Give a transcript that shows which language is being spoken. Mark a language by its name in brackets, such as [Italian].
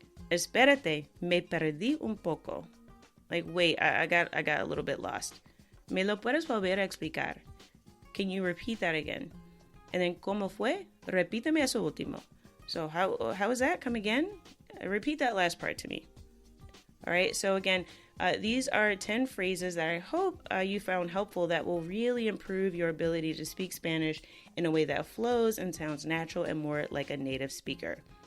[Spanish] Espérate, me perdí un poco. [English] Like, wait, I got a little bit lost. [Spanish] ¿Me lo puedes volver a explicar? [English] Can you repeat that again? And then, [Spanish] ¿cómo fue? Repíteme eso último. [English] So how is that? Come again? Repeat that last part to me. All right, so again, these are 10 phrases that I hope you found helpful that will really improve your ability to speak Spanish in a way that flows and sounds natural and more like a native speaker.